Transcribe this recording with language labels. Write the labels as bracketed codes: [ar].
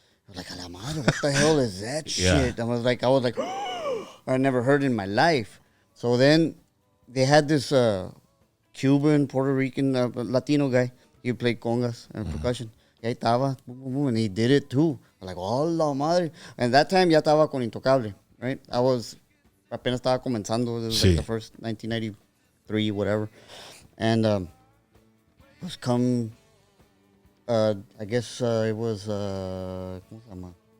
[en] I was like, [es] a la madre, [en] what the hell is that shit? I was like, I never heard it in my life. So then they had this Cuban, Puerto Rican, Latino guy. He played congas and percussion. [es] Y ahí estaba, [en] and he did it too. I was like, [es] oh la madre. [en] And that time [es] ya estaba con Intocable, [en] right? [es] Apenas estaba comenzando. [en] This was like the first 1993, whatever. And it was I guess it was, [es] ¿cómo se llama?